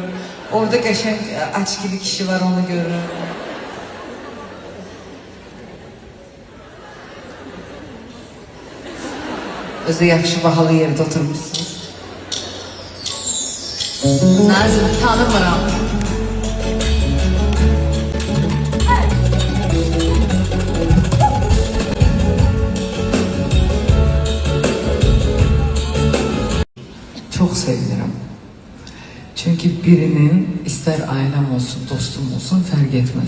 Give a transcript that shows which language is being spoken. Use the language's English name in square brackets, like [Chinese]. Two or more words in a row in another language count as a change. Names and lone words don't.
[Azerbaijani] Orada qəşəng açıqlı kişi var, onu görüm. Özü yaxşı bahalı yerdə oturmuşsunuz. Nazım, tanımıram. Çok sevinirəm. [Turkish] Çünkü birinin ister ailem olsun, dostum olsun fərq etmez.